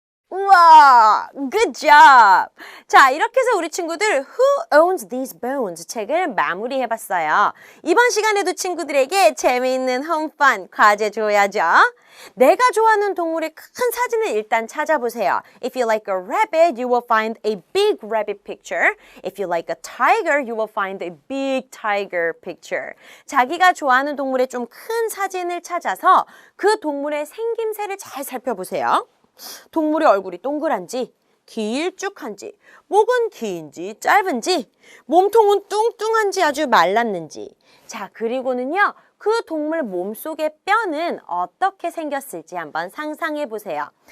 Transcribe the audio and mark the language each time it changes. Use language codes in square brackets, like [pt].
[en] 우와! Good job! [ko] 자, 이렇게 해서 우리 친구들 Who Owns These Bones? 책을 마무리해봤어요. 이번 시간에도 친구들에게 재미있는 홈펀 과제 줘야죠. 내가 좋아하는 동물의 큰 사진을 일단 찾아보세요. [en] If you like a rabbit, you will find a big rabbit picture. If you like a tiger, you will find a big tiger picture. [ko] 자기가 좋아하는 동물의 좀 큰 사진을 찾아서 그 동물의 생김새를 잘 살펴보세요. 동물의 얼굴이 동그란지, 길쭉한지, 목은 긴지, 짧은지, 몸통은 뚱뚱한지 아주 말랐는지. 자, 그리고는요, 그 동물 몸속의 뼈는 어떻게 생겼을지 한번 상상해 보세요.